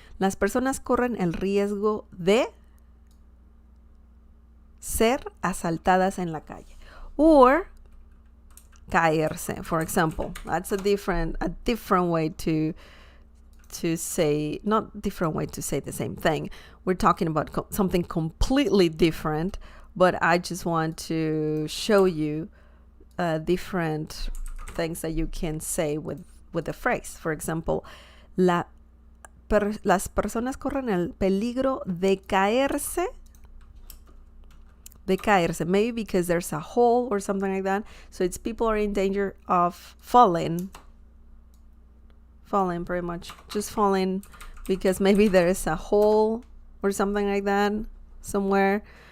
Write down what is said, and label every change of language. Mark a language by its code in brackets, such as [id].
[es] Las personas corren el riesgo de ser asaltadas en la calle. [en] Or caerse, for example. That's a different way to say, not different way to say the same thing. We're talking about something completely different, but I just want to show you different things that you can say with the phrase. For example, [es] las personas corren el peligro de caerse. De caerse, [en] maybe because there's a hole or something like that. So it's people are in danger of falling pretty much, just falling because maybe there is a hole or something like that somewhere.